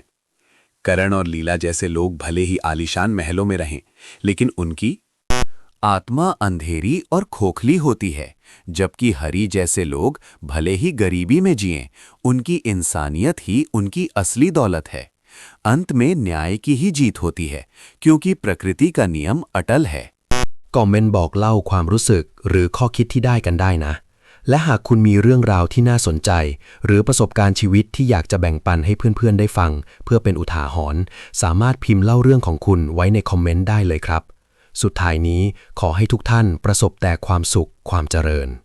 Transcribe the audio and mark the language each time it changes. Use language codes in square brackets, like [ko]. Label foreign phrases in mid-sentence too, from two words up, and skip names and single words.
[hi] करण और लीला जैसे लोग भले ही आलीशान महलों में रहें, लेकिन उनकी आत्मा अंधेरी और खोखली होती है, जबकि हरि जैसे लोग भले ही गरीबी में जिएं, उनकी इंसानियत ही उनकी असली दौलत है। अंत में न्याय की ही जीत होती है, क्योंकि प्रकृति का नियम अटल है। [th] คอมเมนต์บอกเล่าความรู้สึกหรือข้อคิดที่ได้กันได้นะ และหากคุณมีเรื่องราวที่น่าสนใจหรือประสบการณ์ชีวิตที่อยากจะแบ่งปันให้เพื่อนๆได้ฟังเพื่อเป็นอุทาหรณ์สามารถพิมพ์เล่าเรื่องของคุณไว้ในคอมเมนต์ได้เลยครับสุดท้ายนี้ขอให้ทุกท่านประสบแต่ความสุขความเจริญ